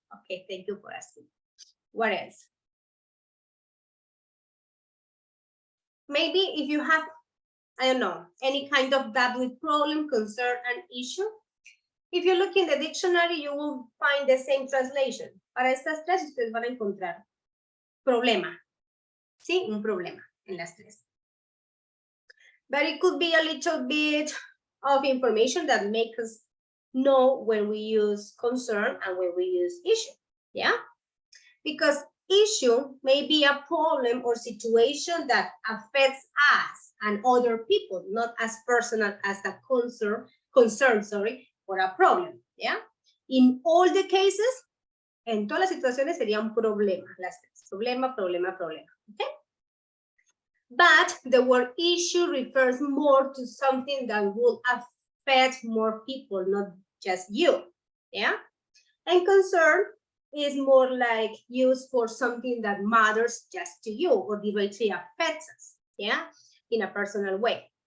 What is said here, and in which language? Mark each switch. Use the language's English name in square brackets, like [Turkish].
[English] Okay, thank you for asking. What else? Maybe if you have, I don't know, any kind of double problem, concern, and issue, if you look in the dictionary, you will find the same translation. [Spanish] Para estas tres, ustedes van a encontrar problema. Sí, un problema en las tres. [English] But it could be a little bit of information that makes us know when we use concern and when we use issue. Yeah? Because issue may be a problem or situation that affects us and other people, not as personal as a concern, or a problem, yeah? In all the cases, [Spanish] en todas las situaciones sería un problema, las tres. Problema, problema, problema, okay? [English] But the word issue refers more to something that will affect more people, not just you, yeah? And concern is more like used for something that matters just to you or directly affects us, yeah, in a personal way.